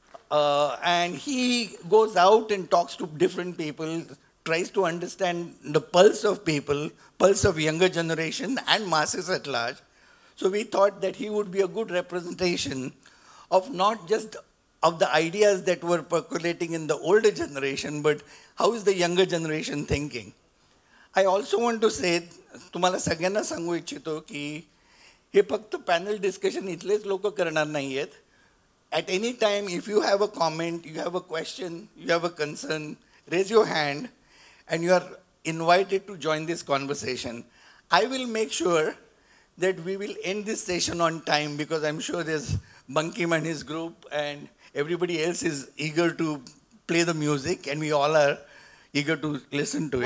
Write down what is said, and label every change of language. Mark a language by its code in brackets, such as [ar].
[en] And he goes out and talks to different people, tries to understand the pulse of people, pulse of younger generation and masses at large. So we thought that he would be a good representation of not just of the ideas that were percolating in the older generation, but how is the younger generation thinking? I also want to say, [mr] तुम्हाला सगळ्यांना सांगू इच्छितो की हे फक्त panel discussion इथलेच लोक करणार नाही आहेत. [en] At any time, if you have a comment, you have a question, you have a concern, raise your hand and you are invited to join this conversation. I will make sure that we will end this session on time because I'm sure there's Bankim and his group and everybody else is eager to play the music and we all are eager to listen to it.